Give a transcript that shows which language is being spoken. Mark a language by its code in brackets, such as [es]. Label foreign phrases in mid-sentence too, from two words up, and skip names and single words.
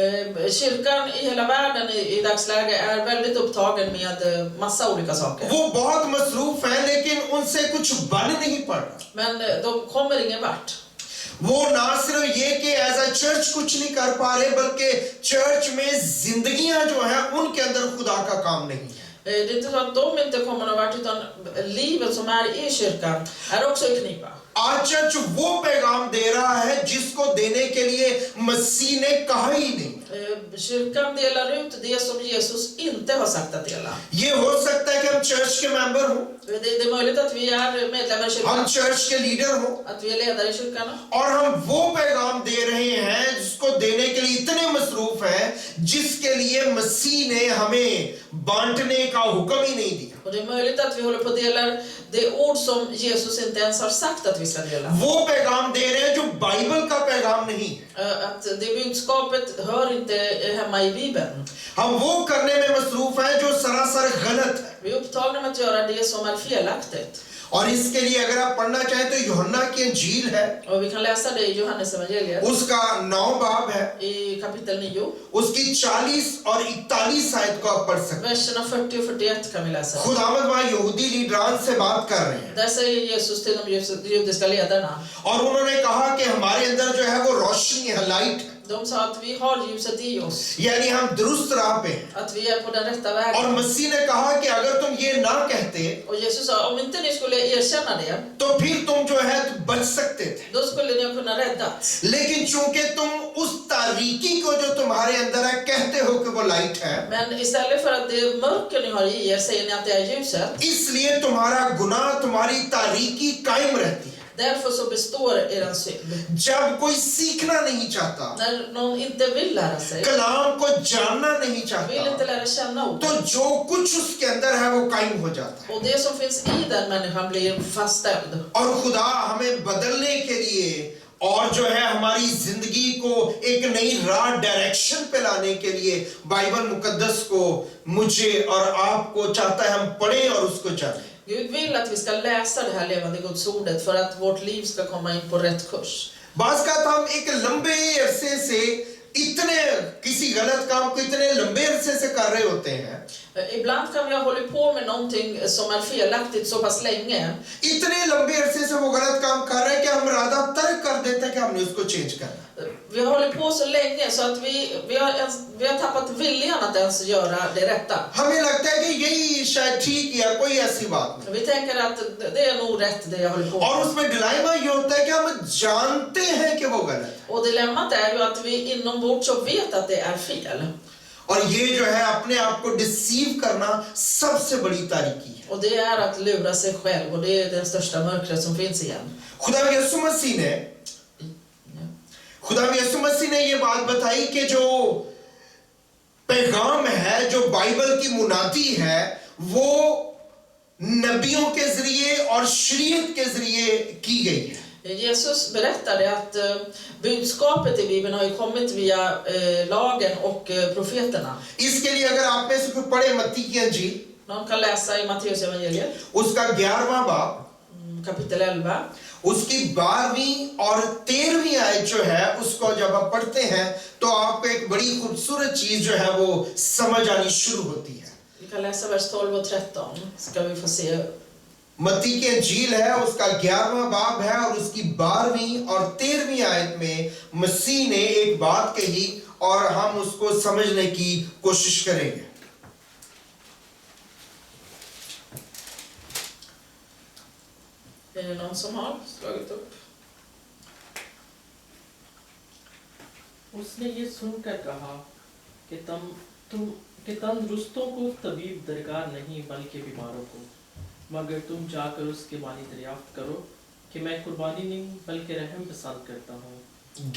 [sv] Kyrkan i hela världen i dagsläget är väldigt upptagen med massa olika saker. [ur] وہ بہت مصروف ہے لیکن ان سے کچھ بن نہیں پڑ رہا. [sv] Men de kommer ingen vart. [ur] وہ نہ صرف یہ کہ [en] as a church [ur] کچھ نہیں کر پا رہے، بلکہ چرچ میں زندگیاں جو ہے ان کے اندر خدا کا کام نہیں ہے. [sv] Det är inte så att de inte kommer någon vart, utan livet som är i kyrkan är också i knipa. [ur] آج چرچ وہ پیغام دے رہا ہے جس کو دینے کے لیے مسیح نے کہا ہی نہیں. [sv] Kyrkan delar ut det som Jesus inte har sagt att dela. [ur] یہ ہو سکتا ہے کہ ہم چرچ کے ممبر ہوں, [sv] Det är möjligt att vi är medlemmar i [ur] हम [sv] kyrkan, [ur] چرچ کے لیڈر ہوں [sv] att vi är ledare i kyrkan. [ur] اور ہم وہ پیغام دے رہے ہیں جس کو دینے کے لیے اتنے مصروف ہیں جس کے لیے مسیح نے ہمیں بانٹنے کا حکم ہی نہیں دیا. [sv] Och det är möjligt att vi håller på att dela det ord som Jesus inte ens har sagt att vi ska dela. [ur] وہ پیغام دے رہے ہیں جو بائبل کا پیغام نہیں ہے. [sv] Att det budskapet hör inte hemma i Bibeln. [ur] ہم وہ کرنے میں مصروف ہیں جو سراسر غلط ہے. [sv] Vi är upptagna med att göra det som är felaktigt. [ur] اور اس کے لیے اگر آپ پڑھنا چاہیں تو یوحنا کی انجیل ہے, [sv] Och vi kan läsa det i Johannes evangeliet [ur] اس کا 9 باب ہے, [sv] i kapitel 9. [ur] اس کی 40 اور 41 آیت کو آپ پڑھ سکتے ہیں. [sv] Verserna 40 och 41 kan vi läsa. [ur] خداوند وہاں یہودی لیڈران سے بات کر رہے ہیں [sv] Där säger Jesus till de judiska ledarna. [ur] اور انہوں نے کہا کہ ہمارے اندر جو ہے وہ روشنی ہے، لائٹ ہے, [sv] De sa att vi har ljuset i oss, [ur] یعنی ہم درست راہ پہ ہیں. [sv] att vi är på den rätta [ur] और [sv] vägen. [ur] مسیح نے کہا کہ اگر تم یہ نہ کہتے [sv] Och Jesus sa, om inte ni skulle erkänna det, [ur] تو پھر تم جو ہے بچ سکتے تھے, [sv] då skulle ni ha kunnat räddats. [ur] لیکن چونکہ تم اس تاریکی کو جو تمہارے اندر ہے کہتے ہو کہ وہ لائٹ ہے, [sv] Men istället för att det mörker ni har i er säger ni att det är ljuset. [ur] اس لیے تمہارا گناہ، تمہاری تاریکی قائم رہتی ہے. [sv] Därför så består er synd. [ur] جب کوئی سیکھنا نہیں چاہتا, [sv] När någon inte vill lära sig, [ur] کلام کو جاننا نہیں [sv] vill [ur] चाहता, [sv] inte lära känna [ur] तो [sv] ord. [ur] جو کچھ اس کے اندر ہے وہ قائم ہو جاتا ہے. [sv] Och det som finns i den människan blir fastställd. [ur] اور خدا ہمیں بدلنے کے لیے اور جو ہے ہماری زندگی کو ایک نئی راہ، ڈائریکشن پہ لانے کے لیے بائبل مقدس کو مجھے اور آپ کو چاہتا ہے ہم پڑھیں اور اس کو جانیں. [sv] Gud vill att vi ska läsa det här levande Guds ordet för att vårt liv ska komma in på rätt kurs. [ur] بس کہ ہم ایک لمبے عرصے سے اتنے کسی غلط کام کو اتنے لمبے عرصے سے کر رہے ہوتے ہیں, [sv] Ibland kan vi ha hållit på med någonting som är felaktigt så pass länge. [ur] اتنے لمبے عرصے سے وہ غلط کام کر رہے ہیں کہ ہم ارادہ ترک کر دیتے ہیں کہ ہم نے اس کو چینج کرنا. [sv] Vi har hållit på så länge så att vi har tappat viljan att ens göra det rätta. [ur] ہمیں لگتا ہے کہ یہی شاید ٹھیک یا کوئی ایسی بات نہیں. [sv] Vi tänker att det är nog rätt det jag håller på [ur] और [sv] med. [ur] اس میں ڈلیما یہ ہوتا ہے کہ ہم جانتے ہیں کہ وہ غلط ہے [sv] Och dilemmat är ju att vi inombords så vet att det är fel. [ur] اور یہ جو ہے اپنے آپ کو ڈیسیو کرنا سب سے بڑی تاریکی ہے. [sv] Och det är att lura sig själv, och det är den största mörkret som finns igen. [ur] خدا یسوع مسیح نے یہ بات بتائی کہ جو پیغام ہے، جو بائبل کی منادی ہے، وہ نبیوں کے ذریعے اور شریعت کے ذریعے کی گئی ہے. [sv] Jesus berättade att budskapet i Bibeln har ju kommit via lagen och profeterna. [ur] اس کے لیے اگر آپ میں سے کوئی پڑھے متی کی انجیل, [sv] Någon kan läsa i Matteus evangeliet, [ur] اس کا 11واں باب, [sv] kapitel 11. [ur] اس کی 12ویں اور 13ویں آیت جو ہے اس کو جب آپ پڑھتے ہیں تو آپ کو ایک بڑی خوبصورت چیز جو ہے وہ سمجھ آنی شروع ہوتی ہے. [sv] Vi kan läsa vers 12 och 13, ska vi få se. [ur] متی کی انجیل ہے، اس کا 11واں باب ہے اور اس کی 12ویں اور 13ویں آیت میں مسیح نے ایک بات کہی اور ہم اس کو سمجھنے کی کوشش کریں گے. [sv] Är det någon som har slagit upp? [ur] اس نے یہ سن کر کہا کہ تندرستوں کو طبیب درکار نہیں بلکہ بیماروں کو، مگر تم جا کر اس کے معنی دریافت کرو کہ میں قربانی نہیں بلکہ رحم پسند کرتا ہوں.